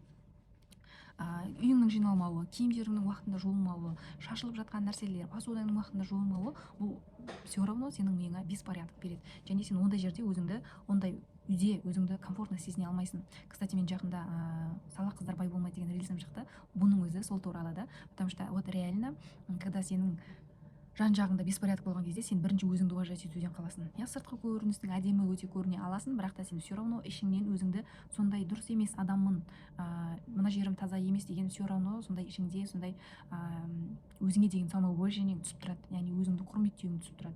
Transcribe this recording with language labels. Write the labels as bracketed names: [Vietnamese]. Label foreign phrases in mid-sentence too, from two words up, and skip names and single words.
[Kazakh] Үйіңнің жиналмауы, киімдеріңнің уақытында жуылмауы, шашылып жатқан нәрселер, посуданың уақытында жуылмауы, бұл [Russian] все равно [Kazakh] сенің миыңа беспорядок береді. Және сен ондай жерде ондай үйде өзіңді комфортно сезіне алмайсың. Кстати, мен жақында сала қыздар бай болмайды деген рилсім шықты. Бұның өзі сол туралы да, [Russian] потому что вот реально, когда [Kazakh] сенің жан-жағыңда беспорядок болған кезде, сен бірінші өзіңді уважать етуден қаласың. Я сыртқы көріністің әдемі өте көріне аласың, бірақ та сен [Russian] все равно [Kazakh] ішіңнен өзіңді сондай дұрыс емес адаммын, мына жерім таза емес деген [Russian] все равно [Kazakh] сондай ішіңде сондай өзіңе деген самоуважениең түсіп тұрады, яғни өзіңді құрметтеуің түсіп тұрады.